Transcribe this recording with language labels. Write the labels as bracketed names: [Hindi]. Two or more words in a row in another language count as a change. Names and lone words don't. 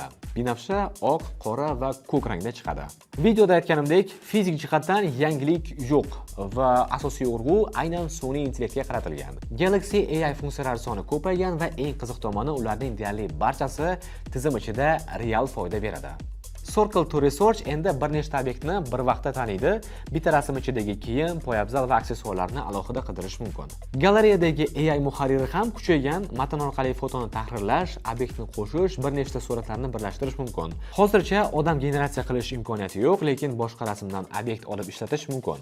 [Uzbek] Binafsha, oq, qora va ko'k rangda chiqadi. Videoda aytganimdek, fizik jihatdan yangilik yo'q va asosiy urg'u aynan sun'iy intellektga qaratilgan. Galaxy AI funksiyalari soni ko'paygan va eng qiziq tomoni ularning deyarli barchasi tizim ichida real foyda beradi. Circle to Research endi bir nechta obyektni bir vaqtda taniydi. Bitta rasm ichidagi kiyim, poyabzal va aksessuarlarni alohida qidirish mumkin. Galereyadagi AI muharriri ham kuchaygan, matn orqali fotoni tahrirlash, obyektni qo'shish, bir nechta suratlarni birlashtirish mumkin. Hozircha odam generatsiya qilish imkoniyati yo'q, lekin boshqa rasmdan obyekt olib ishlatish mumkin.